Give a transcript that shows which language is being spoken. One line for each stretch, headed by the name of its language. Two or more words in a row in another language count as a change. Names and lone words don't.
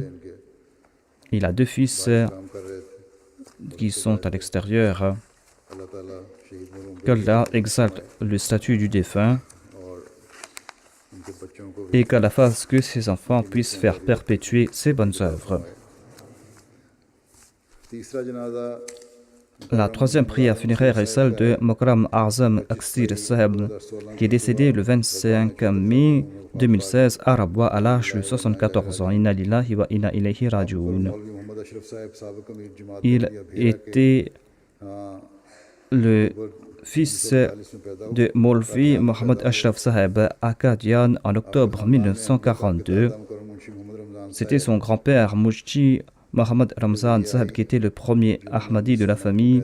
French: Il a 2 fils qui sont à l'extérieur. Qu'Allah exalte le statut du défunt et qu'Allah fasse que ses enfants puissent faire perpétuer ses bonnes œuvres.
Urdu: تیسرا جنازہ
French: La troisième prière funéraire est celle de Mokram Azam Aksir Saheb, qui est décédé le 25 mai 2016 à Rabwa à l'âge de 74 ans.
Arabic: إنا لله وإنا إليه راجعون.
Urdu: مولوی محمد اشرف صاحب سابق امیر جماعت
French: Il était le fils de Maulvi Mohammad Ashraf Saheb à Qadian en octobre 1942. C'était son grand-père Mujti Mohammad Ramzan Saheb qui était le premier Ahmadi de la famille.